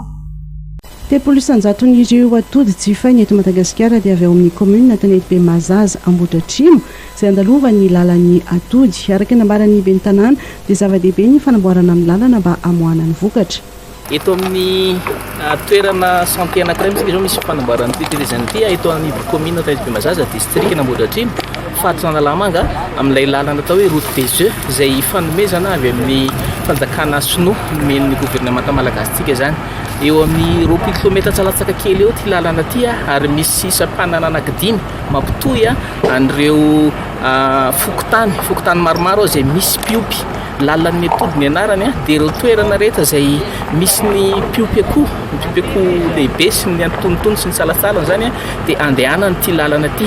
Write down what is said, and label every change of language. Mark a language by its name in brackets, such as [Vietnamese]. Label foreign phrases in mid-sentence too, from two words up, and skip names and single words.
[Malagasy] Tepolo isanjaton'ireo atody jifainy eto Madagasikara dia avy ao amin'ny commune Tanety Mazaza Ambohidratrimo izay andalovan'ny lalan'ny atody araka ny nambaran'ny ben'ny tanàna dia zava-dehibe ny fanamboarana amin'ny lalana mba hamoahana ny vokatra. Eto amin'ny toerana santé anankiray misy zao misy fanamboarana tetézany ity eto amin'ny commune Tanety Mazaza district Ambohidratrimo faritra Analamanga amin'ilay lalana atao hoe [French] route des œufs [Malagasy] izay fanomezana avy amin'ny fanjakana sinoa men'ny gouvernement malagasitsika zany. Eo amin'ny 20 kilomètre tsalatsaka kely eo ty lalana ty ary misy sampanana anankidimy mampitoy an'ireo fokotany maromaro izay misy piopy lalan'ny atody ny anarany dia ireo toerana rehetra izay misy ny piopy akoho lehibe sy ny antonotony sy ny salatsalany zany dia andehanany ty lalana ty.